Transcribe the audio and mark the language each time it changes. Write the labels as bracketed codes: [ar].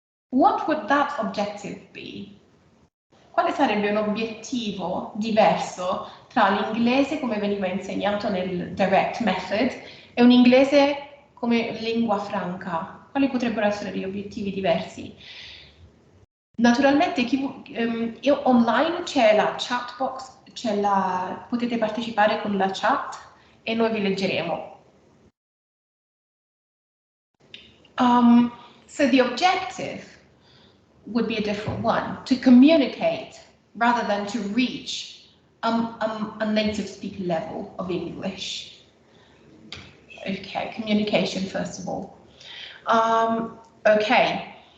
[en] What would that objective be? [it] Quale sarebbe un obiettivo diverso tra l'inglese come veniva insegnato nel direct method e un inglese come lingua franca? Quali potrebbero essere gli obiettivi diversi? Naturalmente online c'è la chat box, potete partecipare con la chat e noi vi leggeremo. [en] So the objective would be a different one, to communicate rather than to reach a native speaker level of English. Okay, communication first of all. Okay.